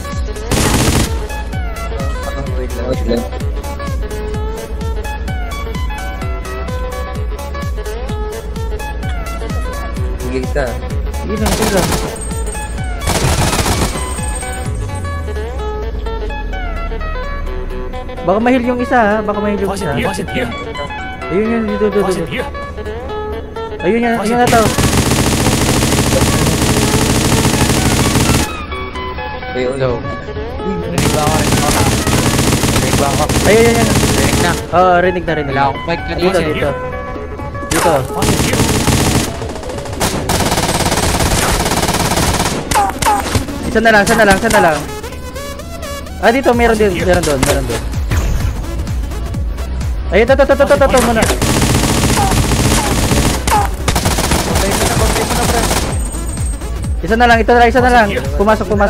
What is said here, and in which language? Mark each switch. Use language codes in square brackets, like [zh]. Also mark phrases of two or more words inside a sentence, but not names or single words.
[tl] Wait lang. Sige ka. Sige lang. Baka mahil yung isa ha, [zh] 发现敌人， [tl] Ayun yun, dito. [zh] 发现敌人， [tl] Ayun na to. Hello. Ayun. Rinig na. Oo, rinig na. Wala akong mic kanina. Dito. [zh] 发现敌人， [tl] Isa na lang. Ah, dito, meron doon. Ayun, to muna. Isa na lang. Pumasok.